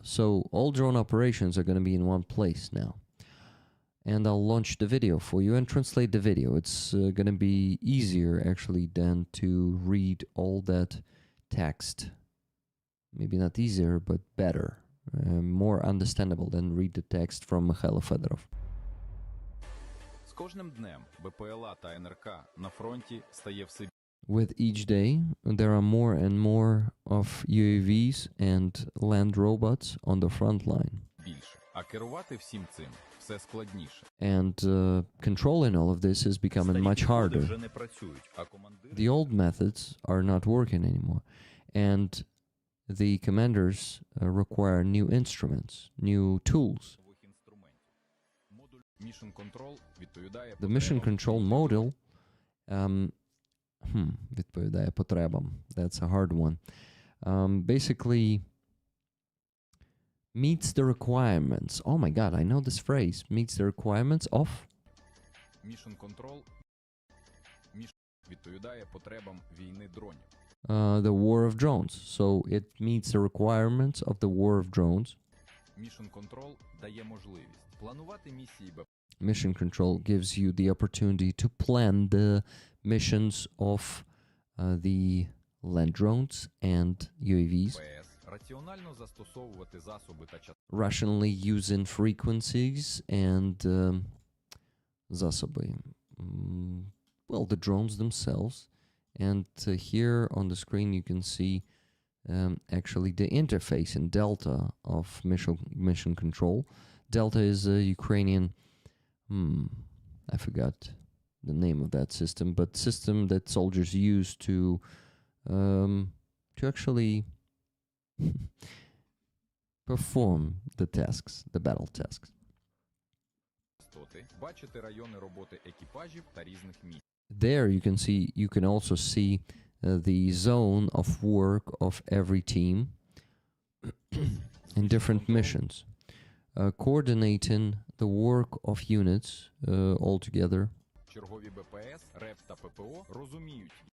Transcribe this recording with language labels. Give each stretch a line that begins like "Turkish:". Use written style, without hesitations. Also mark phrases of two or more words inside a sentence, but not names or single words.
English: So, all drone operations are going to be in one place now. And I'll launch the video for you and translate the video. It's going to be easier, actually, than to read all that text. Maybe not easier, but better. More understandable than read the text from Mikhailo Fedorov.
Ukrainian: З кожним днем БПЛА та НРК на фронті стає все
English: With each day, there are more and more of UAVs and land robots on the front line.
Ukrainian: більше. А керувати всім цим все складніше.
English: And controlling all of this is becoming much harder.
Ukrainian: Вже не працюють, а командири The old methods are not working anymore. And the commanders require new instruments, new tools. нових інструментів. Модуль Mission Control відповідає
English: The mission
Ukrainian: потребам control module відповідає потребам.
English: That's a hard one. Basically meets the requirements. Oh my god, I know this phrase. Meets the requirements of
Ukrainian: Mission Control відповідає потребам війни дронів.
English: The war of drones. So it meets the requirements of the war of drones.
Ukrainian: Mission Control дає можливість планувати місії БПЛА.
English: Mission control gives you the opportunity to plan the missions of the land drones and UAVs,
Ukrainian: ПС раціонально застосовувати засоби та частини
English: rationally using frequencies and засоби. Well, the drones themselves. And here on the screen you can see actually the interface in Delta of mission control. Delta is a Ukrainian, I forgot the name of that system, but system that soldiers use to actually perform the tasks, the battle tasks.
Ukrainian: частоти, бачити райони роботи екіпажів та різних місць.
English: There you can also see the zone of work of every team in different missions, coordinating the work of units all together.
Ukrainian: Чергові БПС, РЕП та ППО розуміють